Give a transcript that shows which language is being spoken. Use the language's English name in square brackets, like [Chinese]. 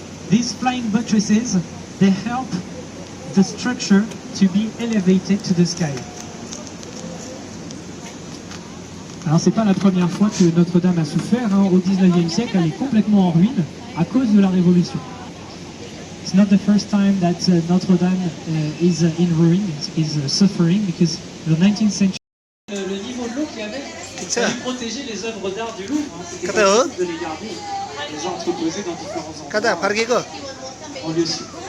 [English] These flying buttresses, they help the structure to be elevated to the sky. [French] Alors c'est pas la première fois que Notre-Dame a souffert, hein. Au 19e siècle, elle est complètement en ruine à cause de la Révolution. [English] It's not the first time that Notre-Dame is in ruin, is suffering, because the 19th century. [French] Le niveau de l'eau qu'il y avait, ça a protéger les œuvres d'art du Louvre, hein. C'était pas possible de les garder, les entreposer dans différents endroits en lieu sûr.